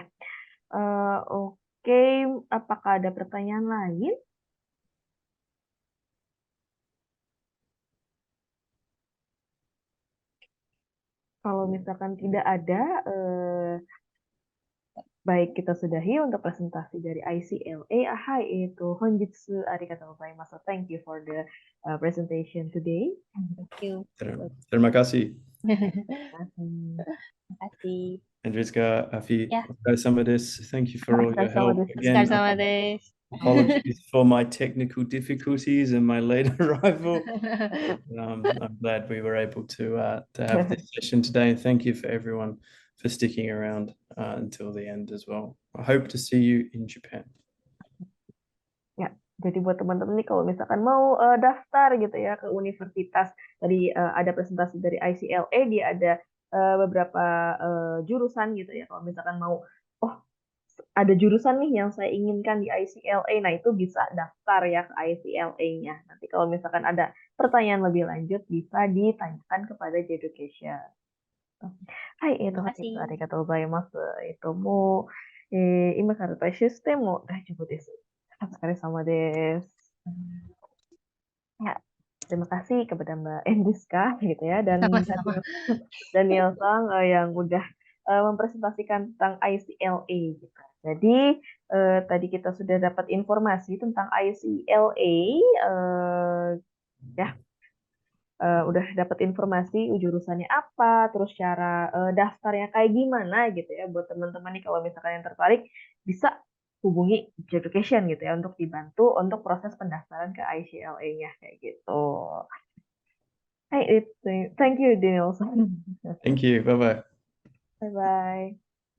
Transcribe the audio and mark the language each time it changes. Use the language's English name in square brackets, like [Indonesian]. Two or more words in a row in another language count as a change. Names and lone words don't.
[Indonesian] Oke, apakah ada pertanyaan lain? Kalau misalkan tidak ada, baik, kita sudahi untuk presentasi dari ICLA. [Japanese] Itu 本日ありがとうございます. [English] Thank you for the presentation today. Thank you. [Indonesian] Terima kasih. Terima kasih. Andriska, Afi, [English] Yeah. Thank you for all your help again. Apologies for my technical difficulties and my late arrival. I'm glad we were able to have this session today, and thank you for everyone for sticking around until the end as well. I hope to see you in Japan. [Indonesian] Ya, jadi buat teman-teman nih kalau misalkan mau daftar gitu ya ke universitas, tadi ada presentasi dari ICLA, dia ada beberapa jurusan gitu ya. Kalau misalkan mau, oh ada jurusan nih yang saya inginkan di ICLA, nah itu bisa daftar ya ke ICLA-nya. Nanti kalau misalkan ada pertanyaan lebih lanjut bisa ditanyakan kepada Jeducation. [Japanese] はい、 [Indonesian] Terima [Japanese] 本日はあ [Indonesian] kasih. [Japanese] りがとうございます。もう、今から退出しても大丈夫です。お疲れ様です。 [Indonesian] Ya, terima kasih kepada Mbak Endiska gitu ya dan Sama-sama. Daniel Sang yang udah mempresentasikan tentang ICLA gitu. Jadi tadi kita sudah dapat informasi tentang ICLA ya udah dapat informasi jurusannya apa, terus cara daftarnya kayak gimana gitu ya. Buat teman-teman nih kalau misalkan yang tertarik bisa hubungi Education gitu ya untuk dibantu untuk proses pendaftaran ke ICLA-nya kayak gitu. [English] Hey, thank you, Daniel. Thank you. Bye bye. Bye bye.